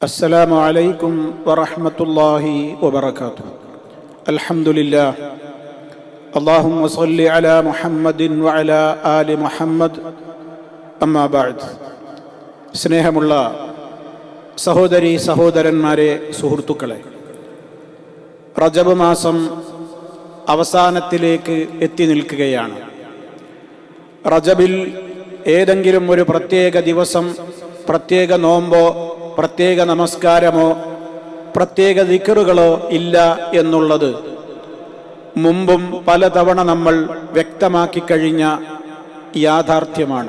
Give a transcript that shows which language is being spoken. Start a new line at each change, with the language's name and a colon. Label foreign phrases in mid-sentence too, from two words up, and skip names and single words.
Arabic: السلام عليكم ورحمة الله وبركاته. الحمد لله. اللهم صل على محمد وعلى آل محمد. أما بعد.
Malayalam: സ്നേഹമുള്ള സഹോദരി സഹോദരന്മാരെ, സുഹൃത്തുക്കളെ, റജബ് മാസം അവസാനത്തിലേക്ക് എത്തി നിൽക്കുകയാണ്. റജബിൽ ഏതെങ്കിലും ഒരു പ്രത്യേക ദിവസം, പ്രത്യേക നോമ്പോ പ്രത്യേക നമസ്കാരമോ പ്രത്യേക ദിക്റുകളോ ഇല്ല എന്നുള്ളത് മുമ്പും പലതവണ നമ്മൾ വ്യക്തമാക്കി കഴിഞ്ഞ യാഥാർത്ഥ്യമാണ്.